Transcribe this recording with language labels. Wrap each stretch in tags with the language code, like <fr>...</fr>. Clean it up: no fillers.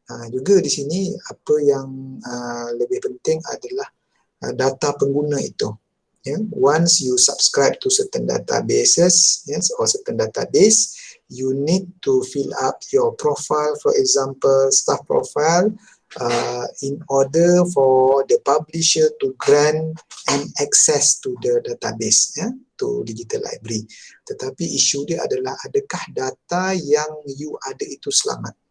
<ms>Juga di sini apa yang lebih penting adalah data pengguna itu.</ms> <en>Once you subscribe to certain databases, or certain database, you need to fill up your profile, for example, staff profile, in order for the publisher to grant an access to the database, to digital library.</en> <ms>Tetapi isu dia adalah adakah data yang you ada itu selamat?</ms>